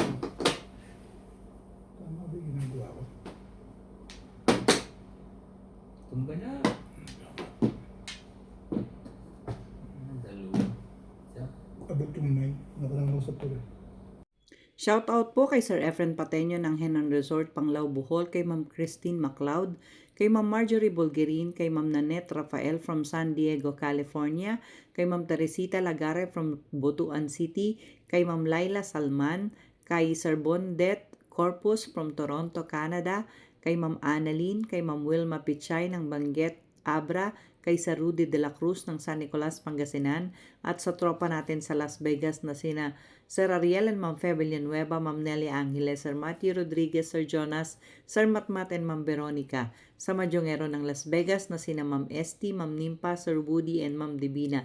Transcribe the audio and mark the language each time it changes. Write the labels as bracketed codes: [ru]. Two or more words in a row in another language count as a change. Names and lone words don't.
[tl] Tama ba yung ginagawa ko? Tumba na. Sa pula. Shoutout po kay Sir Efren Pateño ng Henan Resort, Panglao, Bohol, kay Ma'am Christine MacLeod, kay Ma'am Marjorie Bulgerin, kay Ma'am Nanette Rafael from San Diego, California, kay Ma'am Teresita Lagare from Butuan City, kay Ma'am Laila Salman, kay Sir Bondet Corpus from Toronto, Canada, kay Ma'am Annalyn, kay Ma'am Wilma Pichay ng Banguet, Abra, kay Sir Rudy de la Cruz ng San Nicolas, Pangasinan, at sa tropa natin sa Las Vegas na sina Sir Ariel and Ma'am Fe Villanueva, Ma'am Nelly Angeles, Sir Matthew Rodriguez, Sir Jonas, Sir Matmat and Ma'am Veronica. Sa Madyongero ng Las Vegas na sina Ma'am Esti, Ma'am Nimpa, Sir Woody, and Ma'am Divina.